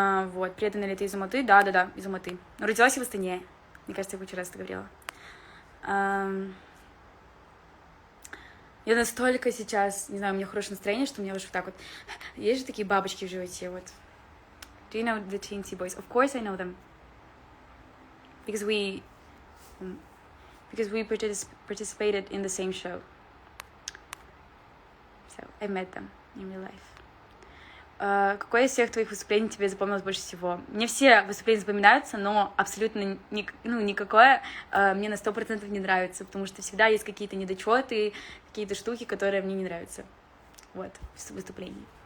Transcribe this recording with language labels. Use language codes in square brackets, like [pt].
[ru] Вот, преданная ли ты из Алматы? Да, из Алматы. Но родилась я в Астане. Мне кажется, я кучу раз это говорила. Я настолько сейчас, не знаю, у меня хорошее настроение, что у меня уже вот так вот... Есть же такие бабочки в животе, вот. [en] Do you know the Teensy Boys? Of course I know them. Because we participated in the same show. So, I met them in real life. [ru] Какое из всех твоих выступлений тебе запомнилось больше всего? Мне все выступления запоминаются, но абсолютно никакое мне на 100% не нравится, потому что всегда есть какие-то недочеты, какие-то штуки, которые мне не нравятся. Вот, в выступлении.